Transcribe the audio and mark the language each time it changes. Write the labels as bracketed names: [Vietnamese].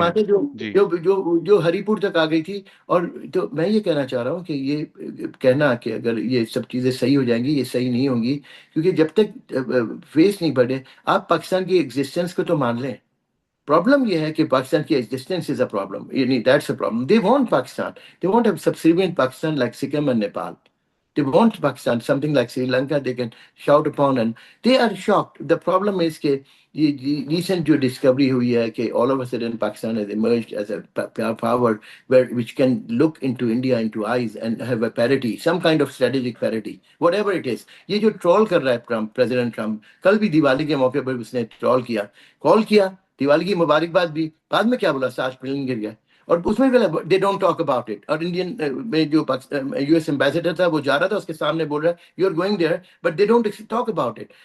[Urdu] جماعتیں جو جی جو جو جو ہری پور تک آ گئی تھی. اور تو میں یہ کہنا چاہ رہا ہوں کہ یہ کہنا کہ اگر یہ سب چیزیں صحیح ہو جائیں گی، یہ صحیح نہیں ہوں گی. کیونکہ جب تک فیس نہیں بڑھے، آپ پاکستان کی ایگزسٹنس کو تو مان لیں. پرابلم یہ ہے کہ پاکستان کی ایگزسٹنس [English] is a problem, [Urdu] یعنی [English] That's a problem. They want Pakistan, they want a subservient Pakistan like Sikkim and Nepal. They want Pakistan, something like Sri Lanka, they can shout upon, and they are shocked. The problem is [Urdu] کہ یہ [English] recent [Urdu] جو [English] discovery [Urdu] ہوئی ہے [English] کہ all of a sudden Pakistan has emerged as a power which can look into India into eyes and have a parity, some kind of strategic parity, whatever it is. [Urdu] یہ جو troll کر رہا ہے Trump, president Trump, کل بھی دیوالی کے موقع پر اس نے ٹرول کیا، کال کیا دیوالی کی مبارکباد بھی، بعد میں کیا بولا، 7 پلین گر گیا. اور اس میں بھی [English] They don't talk about it. [Urdu] اور انڈین میں جو یو ایس ایمبیسڈر تھا وہ جا رہا تھا، اس کے سامنے بول رہا ہے [English] You are going there but they don't talk about it.